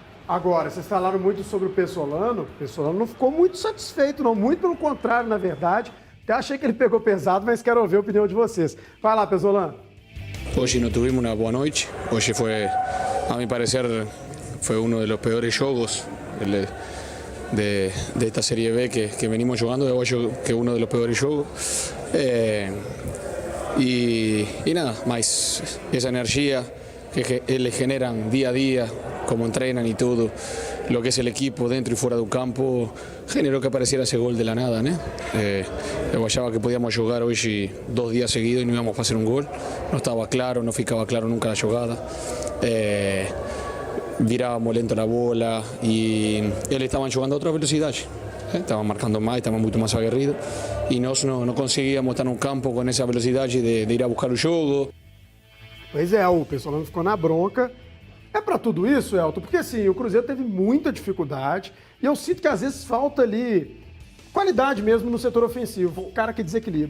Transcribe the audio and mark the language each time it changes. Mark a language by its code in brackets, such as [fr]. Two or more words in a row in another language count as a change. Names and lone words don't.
[pt] Agora, vocês falaram muito sobre o Pesolano. O Pesolano não ficou muito satisfeito, não. Muito pelo contrário, na verdade. Até achei que ele pegou pesado, mas quero ouvir a opinião de vocês. Vai lá, Pesolano. Hoje não tivemos uma boa noite. Hoje foi, [es] a mi parecer, [pt] foi um dos piores jogos [es] de esta Serie B que venimos jugando. [pt] Eu acho que é um dos piores jogos. E nada, mas essa energia que eles [es] generan día a día, como entrenan y todo, lo que es el equipo dentro y fuera del campo, generó que apareciera ese gol de la nada, ¿no? [pt] Eu achava que podíamos jogar hoje [es] 2 días seguidos y no íbamos a hacer un gol. No estaba claro, no ficaba claro nunca la jugada. Virábamos lento la bola y eles estaban jugando a otra velocidad. Estaban marcando más, estaban [pt] muito mais aguerridos y nós não conseguíamos estar no campo com essa velocidade de ir a buscar o jogo. Pois é, o Pesolano ficou na bronca. É pra tudo isso, Elton? Porque assim, o Cruzeiro teve muita dificuldade e eu sinto que às vezes falta ali qualidade mesmo no setor ofensivo, o cara que desequilibra.